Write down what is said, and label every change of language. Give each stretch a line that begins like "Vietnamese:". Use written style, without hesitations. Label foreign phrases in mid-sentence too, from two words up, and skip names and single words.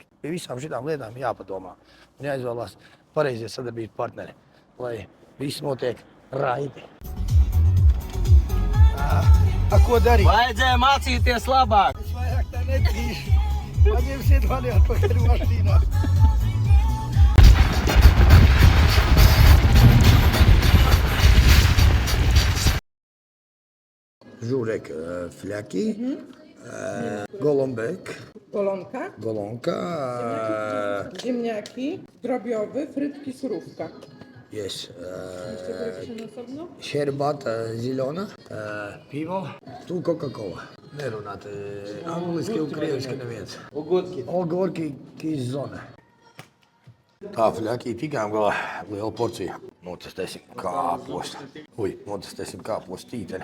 Latvian: Pie visām šitām lietām jāpadomā un jāizvēlās pareizie sadarbības partneri, lai viss notiek raiti. Ko darīt? Vajadzēja mācīties labāk. Es vairāk tā netīšu. Paņemsiet mani atpakaļ mašīnā.
Polish: Żurek flaki, golombek, golonka, Ziemniaki, drobiowy, frytki, surówka. jest Jeszcze osobno? sherbata zielona, pivo, tu Coca-Cola.
Latvian: Nerunāt angliski un krieviski neviens.
Polish: Ogurki, zona.
Latvian: Tā fļakī tikām galā liela porcija. Notestēsim kāpostu. Notestēsim kāpostu tīteni.